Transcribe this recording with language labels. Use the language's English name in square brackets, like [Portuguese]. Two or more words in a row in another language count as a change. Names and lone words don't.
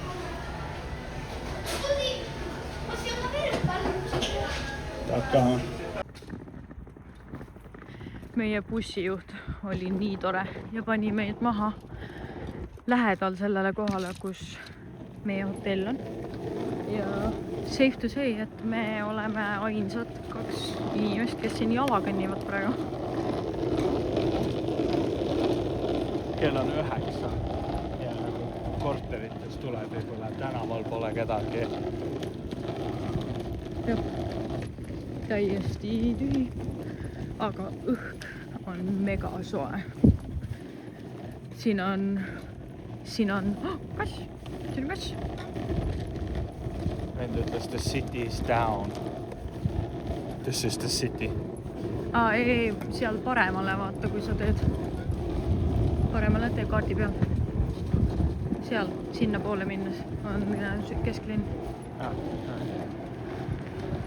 [Estonian] Meie bussijuht oli nii tore ja pani meid maha lähedal sellele kohale, kus meie hotell on. [English] Ja safe to say, [Estonian] et me oleme ainsad 2 inimest, kes siin jala kõnnivad praegu. Kell on 9 ja nagu korterites tuleb võib-olla tänaval pole kedagi. Jah. Täiesti tühi, aga õhk on mega soe. Siin on kass, siin on kass. Vend ütles, [English] the city is down. This is the city. [Estonian] Ei, seal paremale vaata, kui sa teed. Paremale tee kaardi peal. Seal, sinna poole minnes on kesklinn.